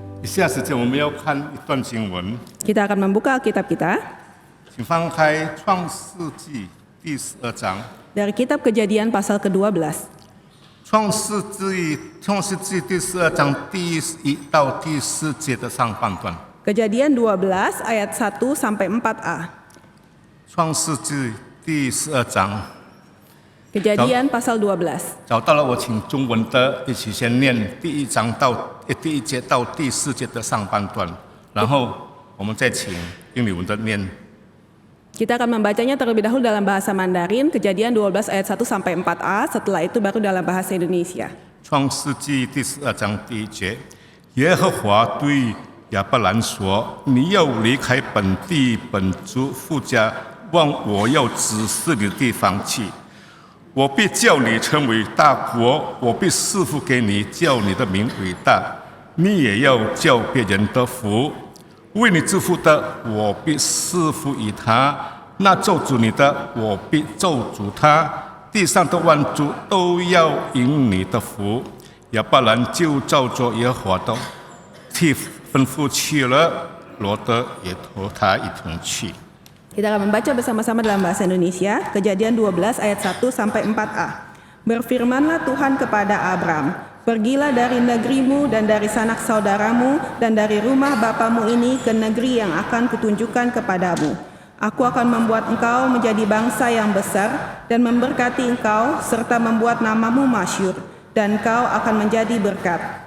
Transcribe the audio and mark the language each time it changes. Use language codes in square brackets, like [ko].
[zh] 下时间我们要看一段经文， [id] Kita akan membuka Alkitab kita [zh] 请翻开创世纪第12章。 [id] dari kitab Kejadian pasal ke-12. [zh] 创世纪第12章第1到第4节的上半段。 [id] Kejadian 12 ayat 1 sampai 4a. [zh] 创世纪第12章 [id] Kejadian pasal 12. [zh] 找到了，我请中文的一起先念第1节到第4节的上半段，然后我们再请英语文的念。 [id] Kita akan membacanya terlebih dahulu dalam bahasa Mandarin, Kejadian 12 ayat 1 sampai 4a, setelah itu baru dalam bahasa Indonesia. [zh] 创世纪第12章第1节，耶和华对亚伯兰说：“你要离开本地本族父家，往我要指示你的地方去。我必叫你成为大国，我必赐福给你，叫你的名伟大。你也要叫别人得福。为你祝福的，我必赐福于他；那咒诅你的，我必咒诅他。地上的万族都要因你的福。” 亚伯兰就照着耶和华的吩咐去了，罗德也同他一同去。 [id] Kita akan membaca bersama-sama dalam bahasa Indonesia, Kejadian 12 ayat 1 sampai 4a. Berfirmanlah Tuhan kepada Abram, pergilah dari negerimu dan dari sanak saudaramu dan dari rumah bapamu ini ke negeri yang akan kutunjukkan kepadamu. Aku akan membuat engkau menjadi bangsa yang besar dan memberkati engkau serta membuat namamu masyhur, dan engkau akan menjadi berkat.